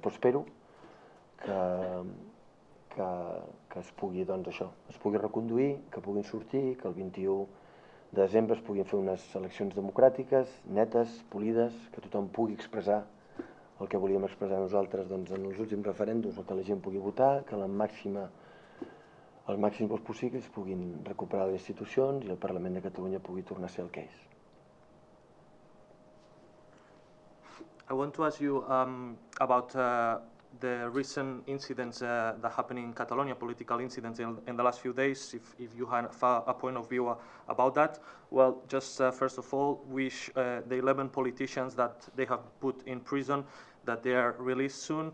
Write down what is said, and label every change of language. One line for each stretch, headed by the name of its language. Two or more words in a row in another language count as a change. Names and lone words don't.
Catalan: Però espero que es pugui, doncs això, es pugui reconduir, que puguin sortir, que el 21 de desembre es puguin fer unes eleccions democràtiques, netes, polides, que tothom pugui expressar el que volíem expressar nosaltres en els últims referèndums, que la gent pugui votar, que el màxim dels possibles puguin recuperar les institucions i el Parlament de Catalunya pugui tornar a ser el que és.
English: I want to ask you about the recent incidents that happened in Catalonia, political incidents in the last few days, if you have a point of view about that. Well, just first of all, wish the 11 politicians that they have put in prison, that they are released soon.